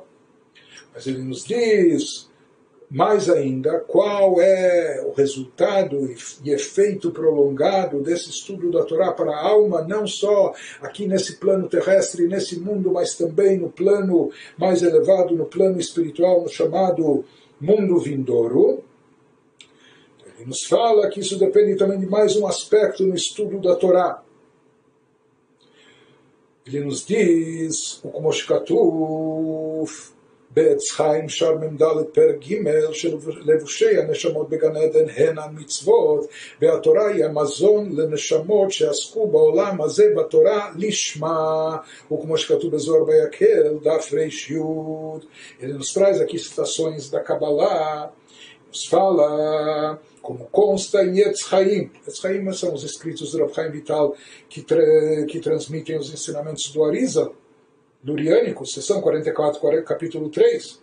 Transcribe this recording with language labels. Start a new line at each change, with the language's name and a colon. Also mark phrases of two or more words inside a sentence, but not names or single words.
Portuguese: Mas ele nos diz, mais ainda, qual é o resultado e efeito prolongado desse estudo da Torá para a alma, não só aqui nesse plano terrestre, nesse mundo, mas também no plano mais elevado, no plano espiritual, no chamado mundo vindouro. Ele nos fala que isso depende também de mais um aspecto no estudo da Torá. Ele nos diz, o como Shkatuf,
Hebrew: בעץ חיים שר מ"ד פרק ג' שלבושי הנשמות בגן עדן הן המצוות, והתורה היא המזון לנשמות שעסקו בעולם הזה בתורה לשמה, וכמו שכתוב בזוהר ויקל, דף ר"י.
Portuguese: Ele nos traz aqui citações da Kabbalah, nos fala, como consta em Etz Chaim. Etz Chaim são os escritos do Rav Chaim Vital que transmitem os ensinamentos do Arizal, Luriânico, seção 44, capítulo 3.